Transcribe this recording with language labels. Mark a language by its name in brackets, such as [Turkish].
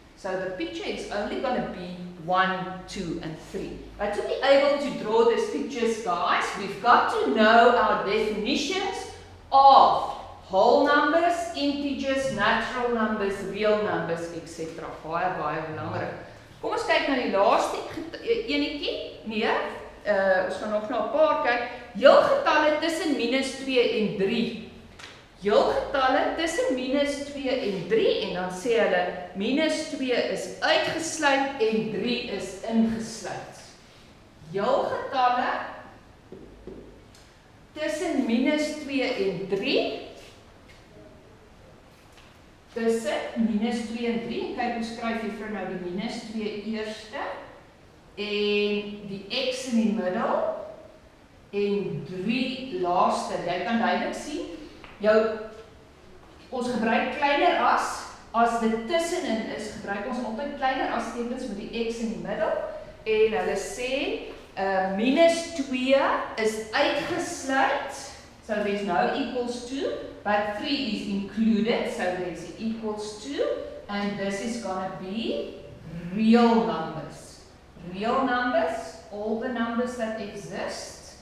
[English] So the picture is only going to be 1, 2, and 3. But to be able to draw these pictures, guys, we've got to know our definitions of whole numbers, integers, natural numbers, real numbers, etc. [Afrikaans] Baie belangrik. Kom ons kyk na die laaste enetjie. Nee, ons gaan nog na 'n paar kyk. Heelgetalle tussen -2 en 3. Heelgetalle tussen -2 en 3 en dan sê hulle -2 is uitgesluit en 3 is ingesluit. Heelgetalle tussen -2 en 3. Tussen -2 en 3. Kyk, ons skryf juffrou nou die -2 eerste en die x in die middel en 3 laaste. Jy kan duidelik sien. Ons gebruik kleiner as dit tussenin is, gebruik ons altyd kleiner as tekens met die x in die middel. En hulle sê, -2 is uitgesluit, [English] so there's no equals to, but 3 is included, so there's equals to, and this is going to be real numbers. Real numbers, all the numbers that exist.